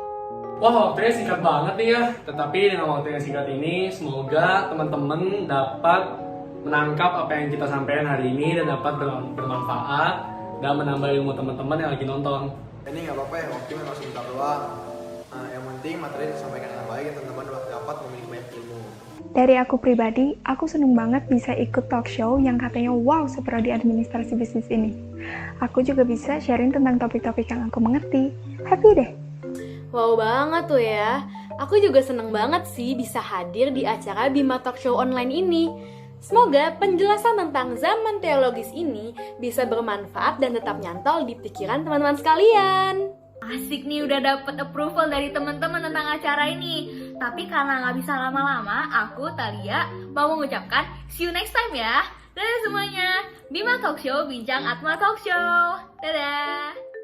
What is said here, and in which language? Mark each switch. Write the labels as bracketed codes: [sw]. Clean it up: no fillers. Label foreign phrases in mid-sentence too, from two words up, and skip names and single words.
[id] Wah, waktunya singkat banget nih ya. Tetapi dengan waktu yang singkat ini, semoga teman-teman dapat menangkap apa yang kita sampaikan hari ini dan dapat bermanfaat dan menambah ilmu teman-teman yang lagi nonton. Ini nggak apa-apa ya, waktu memang sebentar doang. Yang penting materi disampaikan dengan baik, teman-teman dapat memiliki banyak ilmu. Dari aku pribadi, aku seneng banget bisa ikut [en] talk show [id] yang katanya wow seperti administrasi bisnis ini. Aku juga bisa sharing tentang topik-topik yang aku mengerti. Happy deh! Wow banget tuh ya. Aku juga seneng banget sih bisa hadir di acara Bima Talk Show online ini. Semoga penjelasan tentang zaman teologis ini bisa bermanfaat dan tetap nyantol di pikiran teman-teman sekalian. Asik nih, udah dapet approval dari teman-teman tentang acara ini. Tapi karena nggak bisa lama-lama, aku, Thalia, mau mengucapkan [en] see you next time [id] ya. Dadah semuanya. Bima Talk Show, bincang Atma Talk Show. Dadah.